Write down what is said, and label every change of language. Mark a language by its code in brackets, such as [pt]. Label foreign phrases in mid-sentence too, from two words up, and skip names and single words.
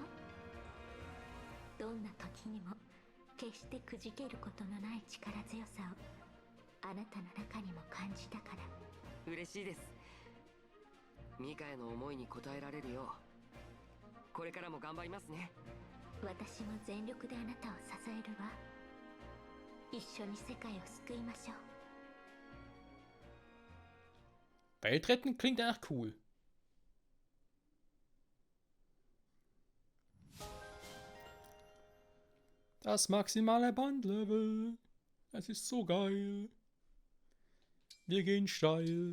[ja] どんな時にも決してくじけることのない力強さをあなたの中にも感じたから。嬉しいです。ミカヤの思いに応えられるようこれからも頑張りますね。私も全力であなたを支えるわ。一緒に世界を救いましょう。 [de] Weltretten klingt echt cool. Das maximale Bandlevel. Es ist so geil. Wir gehen steil.